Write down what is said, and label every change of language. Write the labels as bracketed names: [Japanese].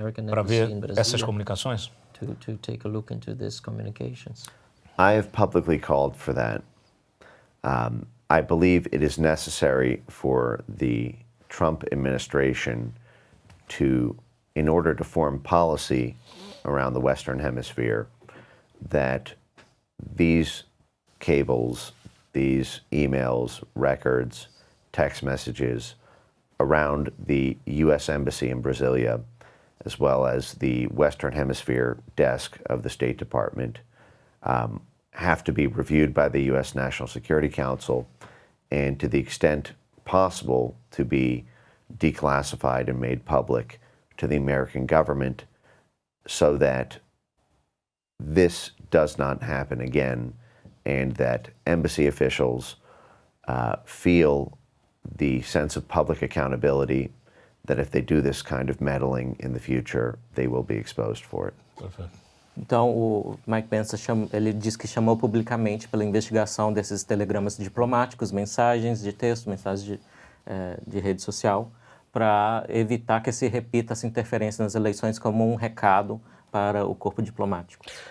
[Portuguese] Para ver essas comunicações? [English] To take a look into these communications. I have publicly called for that. I believe it is necessary for the Trump administration in order to form policy around the Western Hemisphere, that these cables, these emails, records, text messages around the U.S. Embassy in Brasilia, as well as the Western Hemisphere desk of the State Department, have to be reviewed by the U.S. National Security Council, and to the extent possible to be declassified and made public to the American government, so that this does not happen again, and that embassy officials feel the sense of public accountability that if they do this kind of meddling in the future, they will be exposed for it. [Portuguese] Perfeito. Então, o Mike Pence ele diz que chamou publicamente pela investigação desses telegramas diplomáticos, mensagens de texto, mensagens de rede social, para evitar que se repita essa interferência nas eleições como um recado para o corpo diplomático.